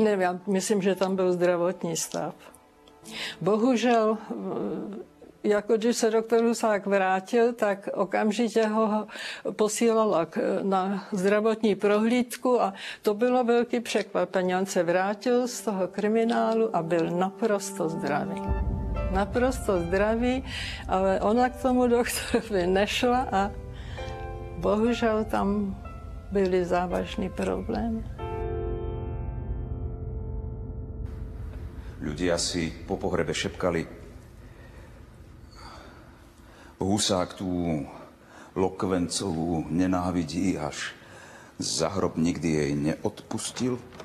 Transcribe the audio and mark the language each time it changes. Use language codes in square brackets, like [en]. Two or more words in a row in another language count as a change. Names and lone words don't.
[cs] Ne, já myslím, že tam byl zdravotní stav. Bohužel, jako když se doktor Husák vrátil, tak okamžitě ho posílala na zdravotní prohlídku a to bylo velké překvapení. On se vrátil z toho kriminálu a byl naprosto zdravý. Naprosto zdravý, ale ona k tomu doktorovi nešla a bohužel tam byly závažný problém. [sk] Ľudia si po pohrebe šepkali: Husák tú Lokvencovú nenávidí, až za hrob nikdy jej neodpustil.